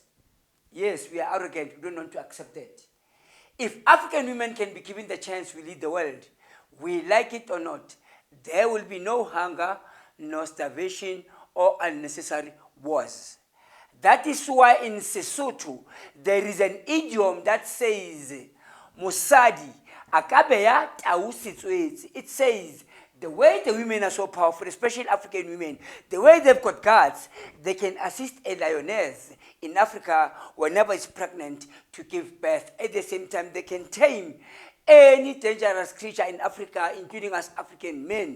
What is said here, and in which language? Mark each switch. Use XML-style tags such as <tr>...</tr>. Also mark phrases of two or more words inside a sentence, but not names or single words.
<en>Yes, we are arrogant, we don't want to accept that. If African women can be given the chance to lead the world, we like it or not, there will be no hunger, no starvation, or unnecessary wars. That is why in Sesotho, there is an idiom that says,</en> <st>Mosadi, akabeya tausitswetsi.</st> <en>It says, the way the women are so powerful, especially African women, the way they've got guards, they can assist a lioness in Africa whenever it's pregnant to give birth. At the same time, they can tame any dangerous creature in Africa, including us African men.</en>